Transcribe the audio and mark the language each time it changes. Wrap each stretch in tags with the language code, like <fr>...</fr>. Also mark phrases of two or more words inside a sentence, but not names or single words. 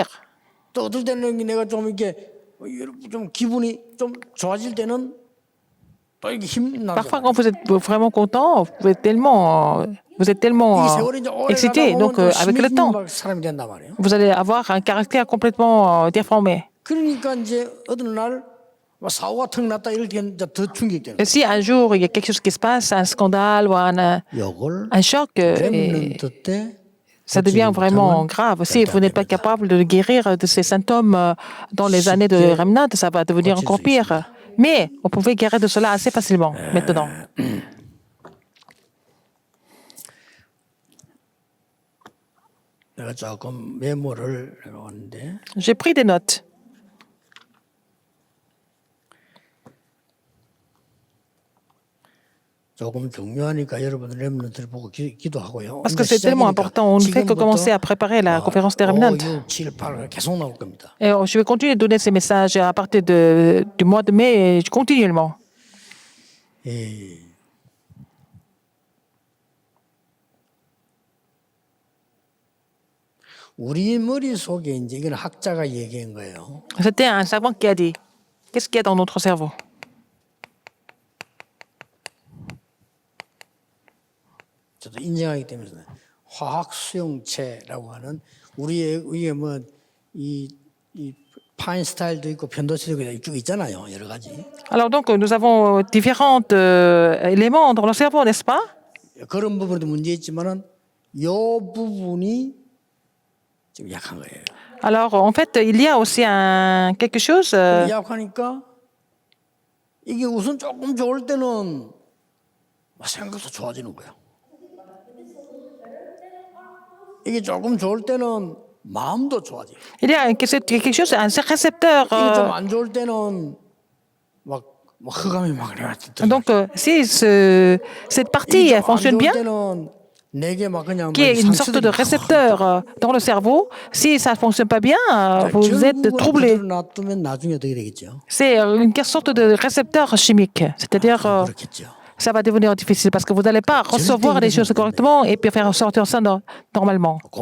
<ko>또 어떨 때는 내가 좀 이렇게 좀 기분이 좀 좋아질 때는 또 이렇게 힘나죠.</ko> <fr>Parfois, quand vous êtes vraiment content, vous êtes tellement</fr> <ko>이 세월이 이제 오래</ko> <fr>excité.</fr> <ko>가다</ko> <fr>Donc,</fr> <ko>보면</ko> <fr>avec le temps,</fr> <ko>사람이 된단 말이에요.</ko> <fr>vous allez avoir un caractère complètement déformé.</fr> <ko>그러니까 이제 어느 날 사고가 턱 났다 이럴 때 이제 더 충격되는</ko> <fr>Et si un jour il y a quelque chose qui se passe, un scandale ou</fr> <ko>이걸</ko> <fr>un choc,</fr> <ko>렘넌트 때</ko> <fr>ça devient vraiment grave. Si vous n'êtes pas capable de guérir de ces symptômes dans les années de Remnant, ça va devenir encore pire. Mais on pouvait guérir de cela assez facilement maintenant.</fr> <ko>내가 조금 메모를 해왔는데</ko> <fr>J'ai pris des notes.</fr> <ko>조금 중요하니까 여러분들 렘넌트를 보고 기도하고요.</ko> <fr>Parce que c'est tellement important. On ne fait que commencer à préparer la conférence des Remnant.</fr> <ko>6, 7, 8 계속 나올 겁니다.</ko> <fr>Et je vais continuer de donner ces messages à partir du mois de mai continuellement.</fr> <ko>예. 우리 머릿속에 이제 이건 학자가 얘기한 거예요.</ko> <fr>C'était un savant qui a dit, qu'est-ce qu'il y a dans notre cerveau?</fr> <ko>저도 인정하기 때문에 화학 수용체라고 하는 우리의 위에 뭐이 파인스타일도 있고 변도체도 있고 있잖아요. 여러 가지.</ko> <fr>Alors donc, nous avons différents éléments dans le cerveau, n'est-ce pas?</fr> <ko>그런 부분에도 문제 있지만은 요 부분이 좀 약한 거예요.</ko> <fr>Alors, en fait, il y a aussi quelque chose.</fr> <ko>약하니까 이게 우선 조금 좋을 때는 생각도 좋아지는 거예요. 이게 조금 좋을 때는 마음도 좋아져요.</ko> <fr>Il y a quelque chose, un récepteur.</fr> <ko>이게 좀 안 좋을 때는 막 흑암이 막</ko> <fr>Donc, si cette partie fonctionne bien, qui est une sorte de récepteur dans le cerveau, si ça ne fonctionne pas bien, vous êtes troublé. C'est une sorte de récepteur chimique, c'est-à-dire ça va devenir difficile parce que vous n'allez pas recevoir les choses correctement et puis faire sortir ça normalement.</fr>